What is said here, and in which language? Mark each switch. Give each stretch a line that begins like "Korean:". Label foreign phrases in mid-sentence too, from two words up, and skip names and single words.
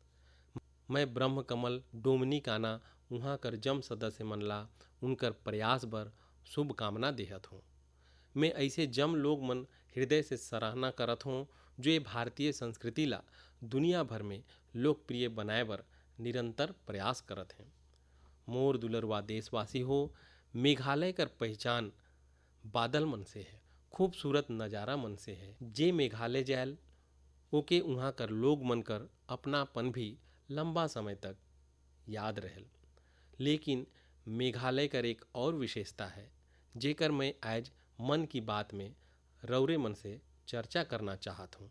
Sadri: मैं ब्रह्म कमल डोमिनिकाना वहाँ कर जम सदस्य मन ला उनकर प्रयास बर शुभकामना देहत हूँ। मैं ऐसे जम लोग मन हृदय से सराहना करत हूँ जो ये भारतीय संस्कृति ला दुनिया भर में लोकप्रिय बनाए बर निरंतर प्रयास करत हैं। मोर दुलरवा देशवासी हो, मेघालय कर पहचान बादल मन से है, खूबसूरत नज़ारा मन से है। जे मेघालय जायल ओके वहाँ कर लोग मन कर अपनापन भी लंबा समय तक याद रहल। लेकिन मेघालय कर एक और विशेषता है जेकर मैं आज मन की बात में रौरे मन से चर्चा करना चाहत हूँ।